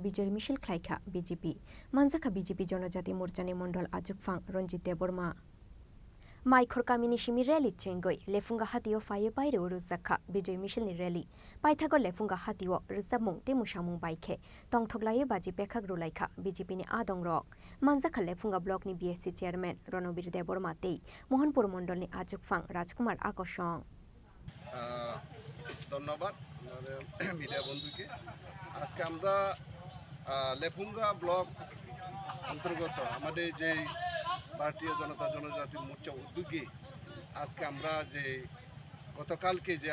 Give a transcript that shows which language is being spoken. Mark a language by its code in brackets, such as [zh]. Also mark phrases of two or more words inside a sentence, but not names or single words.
[trp] bijori misil khlaikha BJP manjaka BJP jonojati morcha ni mondol ajuk phang Ranjit Deborma Mai khorkamini shimi rally chengoi lefunga hatio faye paire uruzakha bijoi misil ni rally paithago lefunga hatio rizamung te musamung baikhe tongthoklaye baji pekhak rulaikha BJP ni adong rok manjaka lefunga block ni BSC chairman Ronobir Deborma tei Mohanpur mondol ni ajuk phang Rajkumar Akosong [bn] ধন্যবাদ মিডিয়া বন্ধুকে আজকে আমরা লেফুঙ্গা ব্লক অন্তর্গত আমাদের যে ভারতীয় জনতা জনজাতি মোর্চা উদ্যোগে আজকে আমরা যে গতকালকে যে